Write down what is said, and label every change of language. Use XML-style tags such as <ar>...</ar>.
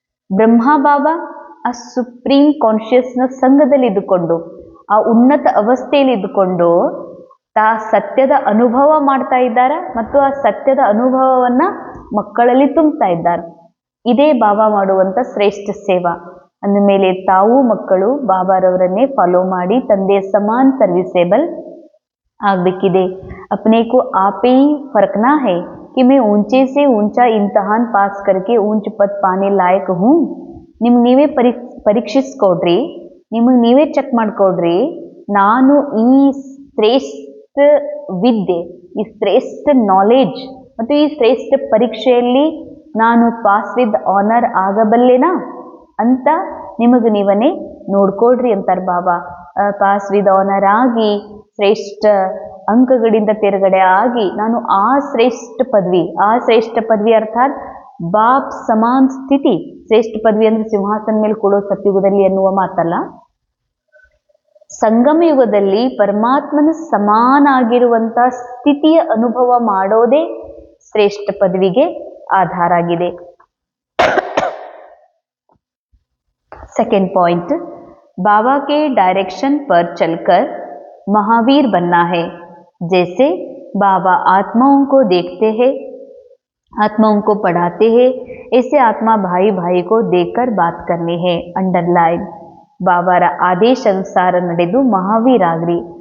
<kn>ಬ್ರಹ್ಮ ಬಾಬಾ ಆ ಸುಪ್ರೀಂ ಕಾನ್ಶಿಯಸ್ನ ಸಂಘದಲ್ಲಿ ಇದ್ದುಕೊಂಡು, ಆ ಉನ್ನತ ಅವಸ್ಥೆಯಲ್ಲಿ ಇದ್ದುಕೊಂಡು ಸತ್ಯದ ಅನುಭವ ಮಾಡ್ತಾ ಇದ್ದಾರ ಮತ್ತು ಆ ಸತ್ಯದ ಅನುಭವವನ್ನ ಮಕ್ಕಳಲ್ಲಿ ತುಂಬ್ತಾ ಇದ್ದಾರೆ. ಇದೇ ಬಾಬಾ ಮಾಡುವಂತ ಶ್ರೇಷ್ಠ ಸೇವಾ. ಅಂದಮೇಲೆ ತಾವು ಮಕ್ಕಳು ಬಾಬಾರವರನ್ನೇ ಫಾಲೋ ಮಾಡಿ ತಂದೆಯ ಸಮಾನ್ ಸರ್ವಿಸೇಬಲ್ ಆಗ್ಬೇಕಿದೆ.</kn> <hi>अपने को आप ही फरकना है कि मैं ऊंचे से ऊंचा इम्तिहान पास करके ऊंच पद पाने लायक हूँ.</hi> <kn>ನಿಮ್ಗೆ ನೀವೇ ಪರೀಕ್ಷಿಸ್ಕೊಡ್ರಿ, ನಿಮಗೆ ನೀವೇ ಚೆಕ್ ಮಾಡ್ಕೊಡ್ರಿ, ನಾನು ಈ ಶ್ರೇಷ್ಠ ವಿದ್ಯೆ, ಈ ಶ್ರೇಷ್ಠ ನಾಲೆಡ್ಜ್ ಮತ್ತು ಈ ಶ್ರೇಷ್ಠ ಪರೀಕ್ಷೆಯಲ್ಲಿ ನಾನು</kn> <en>pass with honour</en> <kn>ಆಗಬಲ್ಲೆನಾ ಅಂತ ನಿಮಗೆ ನೀವನ್ನೇ ನೋಡ್ಕೊಡ್ರಿ ಅಂತಾರೆ ಬಾಬಾ.</kn> <en>pass with honour</en> <kn>ಆಗಿ ಶ್ರೇಷ್ಠ ಅಂಕಗಳಿಂದ ತೆರಗಡೆ ಆಗಿ ನಾನು ಆ ಶ್ರೇಷ್ಠ ಪದವಿ ಅರ್ಥಾತ್ ಬಾಪ್ ಸಮಾನ್ ಸ್ಥಿತಿ. ಶ್ರೇಷ್ಠ ಪದವಿ ಅಂದ್ರೆ ಸಿಂಹಾಸನ ಮೇಲೆ ಕೊಡೋ ಸತ್ಯುಗದಲ್ಲಿ ಎನ್ನುವ ಮಾತಲ್ಲ. ಸಂಗಮ ಯುಗದಲ್ಲಿ ಪರಮಾತ್ಮನ ಸಮಾನ ಆಗಿರುವಂತ ಸ್ಥಿತಿಯ ಅನುಭವ ಮಾಡೋದೇ ಶ್ರೇಷ್ಠ ಪದವಿಗೆ ಆಧಾರ ಆಗಿದೆ.</kn> <hi>सेकेंड पॉइंट, बाबा के डायरेक्शन पर चलकर महावीर बनना है. जैसे बाबा आत्माओं को देखते हैं, आत्माओं को पढ़ाते हैं, ऐसे आत्मा भाई भाई को देखकर बात करनी है.</hi> <kn>अंडरलाइन, बाबाರ ಆದೇಶ ಅನುಸಾರ ನಡೆದು ಮಹಾವೀರ್ ಆಗ್ರಿ.</kn>